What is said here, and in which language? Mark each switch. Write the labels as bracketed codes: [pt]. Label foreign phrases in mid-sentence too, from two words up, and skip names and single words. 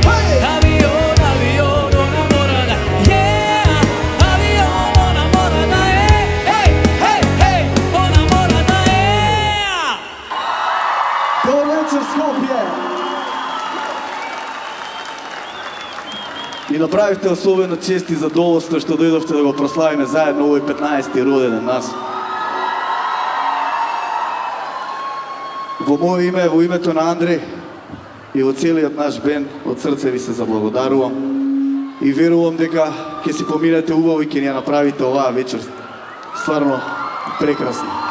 [sr] Avion, avion, ona mora da je. Avion, ona mora da je. Ona mora da je. Dobar večer, Skopje! [mk] И направите особено чест и задоволство што дојдовте да го прославиме заедно овој 15-ти роденден нас. Во моје име, во името на Андреј и во целиот наш бенд, од срце ви се заблагодарувам и верувам дека ќе си поминете убаво и ќе ни ја направите оваа вечер стварно прекрасна.